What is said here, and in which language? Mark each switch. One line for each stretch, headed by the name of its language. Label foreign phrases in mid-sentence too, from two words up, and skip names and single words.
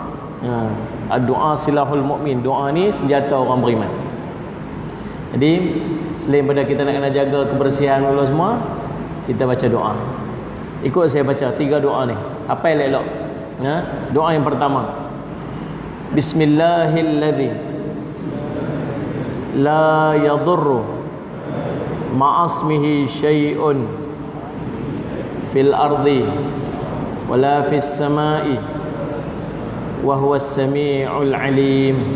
Malay: Doa
Arabic: سلاح المؤمن.
Malay: Doa ni senjata orang beriman. Jadi selain pada kita nak kena jaga kebersihan dulu semua, kita baca doa. Ikut saya baca 3 doa ni. Apa yang elok? Doa yang pertama.
Arabic: بسم الله الذي لا يضر مع اسمه شيء في الأرض ولا في السماء وهو السميع العليم.